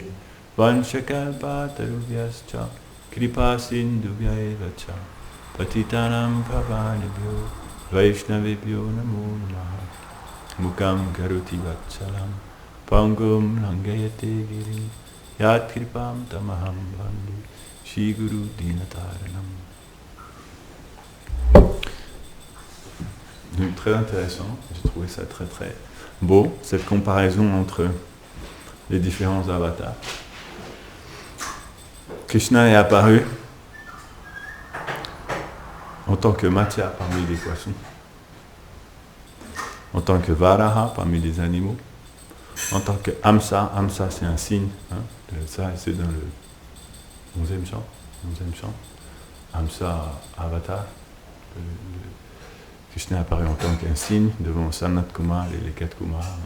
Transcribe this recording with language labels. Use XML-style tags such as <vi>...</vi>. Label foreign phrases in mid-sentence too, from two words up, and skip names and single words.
<sa>Vanchakalpatarubhyascha, Kripa Sindhubhya eva cha, Patitanam Pavanebhyo, Vaishnavebhyo Namo Namaha. Mukam Karoti Vatsalam, Pangum Langayate Giri, Yat Kripam Tamaham Bandhu, Shri Guru Dinataranam.</sa> <fr>Donc très intéressant, j'ai trouvé ça très très beau, cette comparaison entre les différents avatars. Krishna est apparu en tant que Matsya parmi les poissons, en tant que Varaha parmi les animaux, en tant que Hamsa, Hamsa c'est un signe, hein, ça c'est dans le 11e chant, Hamsa Avatar, Krishna est apparu en tant qu'un signe devant Sanat Kumar et les 4 Kumars.</fr>